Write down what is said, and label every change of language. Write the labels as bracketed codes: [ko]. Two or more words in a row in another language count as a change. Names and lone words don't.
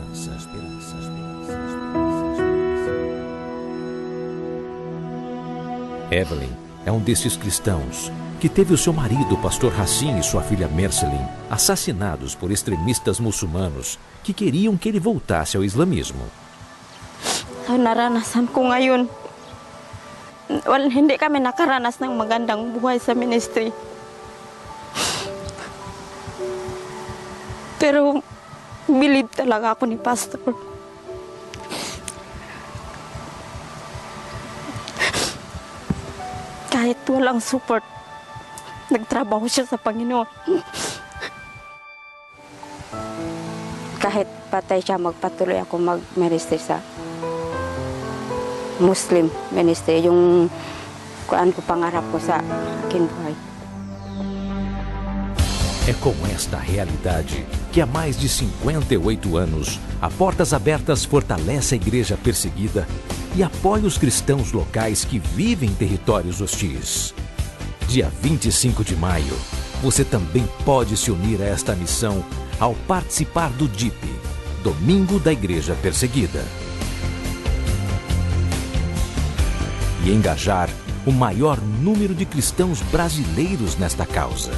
[pt] Evelyn é um desses cristãos que teve o seu marido, o pastor Hassim, e sua filha Mercelin assassinados por extremistas muçulmanos que queriam que ele voltasse ao islamismo. [tl] Naranasan ko ngayon, hindi kami nakaranas ng magandang buhay sa ministry. Pero believe talaga ako ni Pastor. Kahit walang support, nagtrabaho siya sa Panginoon. Kahit patay siya, magpatuloy ako mag-ministry sa [en] Muslim ministry. [tl] Yung kuan ko pangarap ko sa aking buhay. [pt] É com esta realidade que há mais de 58 anos, a Portas Abertas fortalece a igreja perseguida e apoia os cristãos locais que vivem em territórios hostis. Dia 25 de maio, você também pode se unir a esta missão ao participar do DIP, Domingo da Igreja Perseguida, e engajar o maior número de cristãos brasileiros nesta causa.